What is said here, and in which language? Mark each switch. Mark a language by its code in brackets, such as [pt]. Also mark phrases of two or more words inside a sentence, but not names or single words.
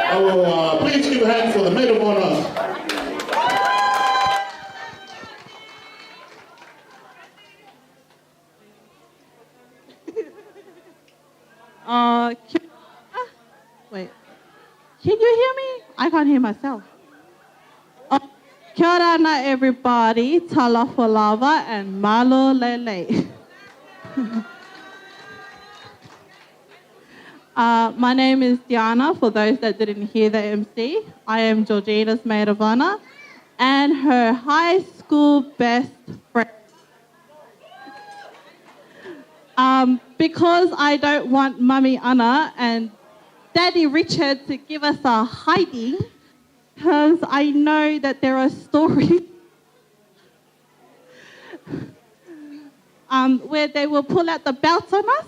[en] Oh, please give a hand for the maid of honor. Wait. Can you hear me? I can't hear myself. [mi] Kia ora na [en] everybody, [sm] talofa lava [en] and [to] malo lele. [en] My name is Diana, for those that didn't hear the MC. I am Georgina's maid of honor and her high school best friend. Because I don't want Mummy Anna and Daddy Richard to give us a hiding, because I know that there are stories where they will pull out the belt on us.